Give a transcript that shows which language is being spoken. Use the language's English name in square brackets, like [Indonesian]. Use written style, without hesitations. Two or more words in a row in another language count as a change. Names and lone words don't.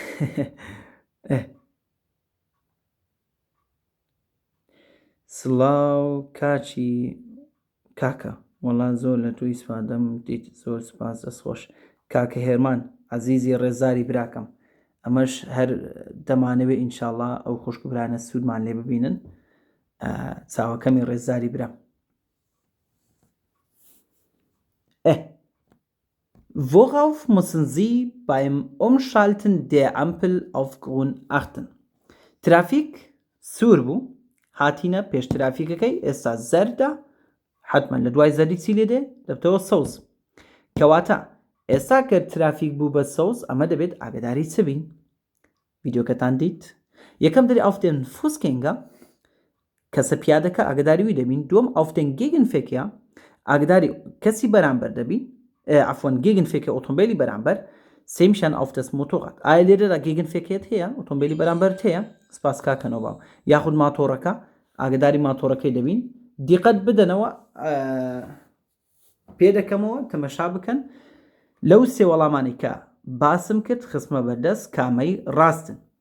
[Central Kurdish] سڵاو کاچی کاکە وەڵا زۆر لە توی سپادەم دیت زۆر سپاس دەستخۆش کاکە هێرمان عەزیزی ڕێزاری براکەم ئەمەش هەر دەمانەوێ ئینشاءڵڵا ئەو خوشک برانە سوودمان لێ ببینن چاوەکەمی ڕێزاری برام [German] Worauf müssen Sie beim Umschalten der Ampel auf Grün achten? [Central Kurdish] Trafik سوربو هاتينا پیش ترافیکەکەی ئێستا زەردە حتما لە دوای زەردی چی لێ دێ دەبتەوە سەوز کەواتە ئێستا کە ترافیک بوو بە سەوز ئەمە دەبێت ئاگداری چ بین ڤیدیۆکەتان دیت یەکەم دەری [German] auf den Fußgänger [Central Kurdish] کەسە پیادەکە ئاگداری وی دەبین دووەم [German] auf den [Central Kurdish] Gegenverkehr ئاگداری کەسی بەرامبەر دەبین عفوان Gegenverkehr ئۆتۆمبیلی بەرامبەر سێمیشان [German] auf das Motorrad [Central Kurdish] ئایا لێرەدا گێگنفێکێت هەیە ئۆتۆمبیلی بەرامبەرت هەیە سپاس کاکەنەوە باو یاخود ماتۆڕەکە ئاگداری ماتۆڕەکەی دەبین دیقەت بدەنەوە پێ دەکەمەوە تەمەشا بکەن لەو سێ وەڵامانی کە باسم کرد خسمە بەردەست کامەی ڕاستن